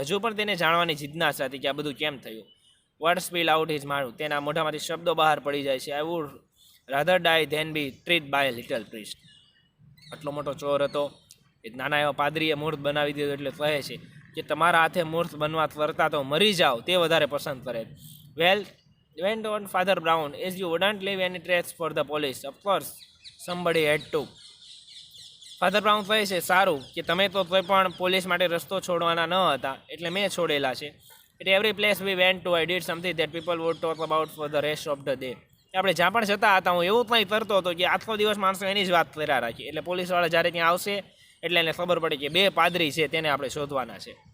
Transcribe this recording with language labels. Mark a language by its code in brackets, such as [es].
[gu] હજુ પણ તેને જાણવાની જિજ્ઞાસા હતી કે આ બધું કેમ થયું. [en] Word spill out his mouth. [gu] તેના મોઢામાંથી શબ્દો બહાર પડી જાય છે. [en] I would rather die than be treat by little priest. [gu] આટલો મોટો ચોર હતો, એક નાના એવા પાદરીએ મૂર્ત બનાવી દીધો એટલે કહે છે કે તમારા હાથે મૂર્ત બનવા કરતાં તો મરી જાઓ તે વધારે પસંદ કરે. [en] Well went on Father Brown, as you wouldn't leave any trace for the police. Of course, somebody had to. [gu] Father brown કહે છે સારું કે તમે તો કોઈ પણ પોલીસ માટે રસ્તો છોડવાના ન હતા એટલે મેં છોડેલા છે. [en] At every place we went to I did something that people would talk about for the rest of the day. [gu] આપણે જ્યાં પણ જતા હતા હું એવું કંઈ કરતો હતો કે આખો દિવસ માણસો એની જ વાત કર્યા રાખી. એટલે પોલીસવાળા જ્યારે ત્યાં આવશે એટલે એને ખબર પડે કે 2 પાદરી છે તેને આપણે શોધવાના છે.